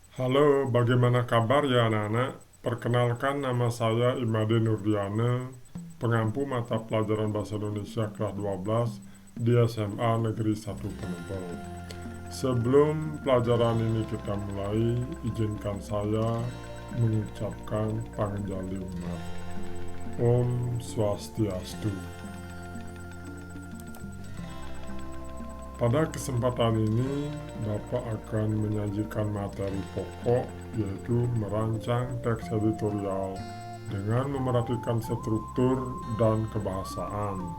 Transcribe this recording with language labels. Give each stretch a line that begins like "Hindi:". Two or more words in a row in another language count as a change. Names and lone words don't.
Indonesian: Halo, bagaimana kabar ya anak-anak? Perkenalkan, nama saya Imade Nurdiana, pengampu mata pelajaran Bahasa Indonesia kelas 12 di SMA Negeri 1 Penebel. Sebelum pelajaran ini kita mulai, izinkan saya mengucapkan panjali umat.
Balinese: Om Swastiastu.
Indonesian: Pada kesempatan ini, Bapak akan menyajikan materi pokok, yaitu merancang teks editorial dengan memerhatikan struktur dan kebahasaan.